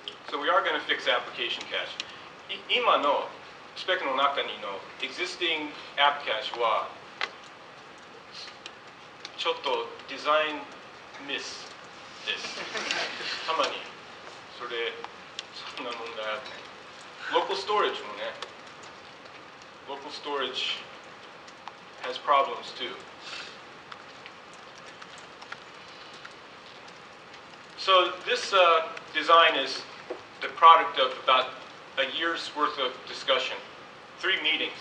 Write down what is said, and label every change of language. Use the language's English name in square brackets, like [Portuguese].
[English] So we are going to fix application cache. [Japanese] 今のスペックの中にの [English] existing app cache [Japanese] はちょっとデザインミスです。たまにそんな問題あるね。 [English] Local storage [Japanese] もね。 [English] Local storage has problems too. So this design is the product of about a year's worth of discussion. 3 meetings.